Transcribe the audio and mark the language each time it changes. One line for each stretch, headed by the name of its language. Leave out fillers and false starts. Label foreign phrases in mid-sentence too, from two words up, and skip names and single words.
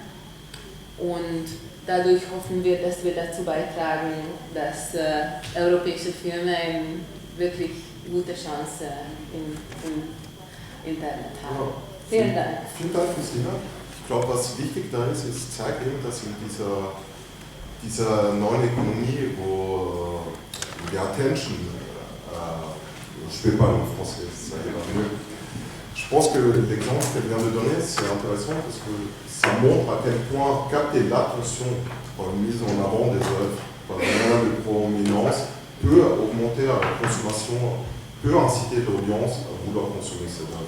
German: Und dadurch hoffen wir, dass wir dazu beitragen, dass europäische Filme eine wirklich gute Chance im Internet haben. Ja. Vielen Dank. Vielen Dank, Christina. Ich glaube, was wichtig da ist, zeigt eben, dass in dieser neuen Ökonomie, wo die Attention,
French: je ne vais pas en français, ça ira mieux. Je pense que l'exemple qu'elle vient de donner, c'est intéressant parce que ça montre à quel point capter l'attention par une mise en avant des œuvres, par un moyen de prominence, peut augmenter la consommation, peut inciter l'audience à vouloir consommer ces œuvres.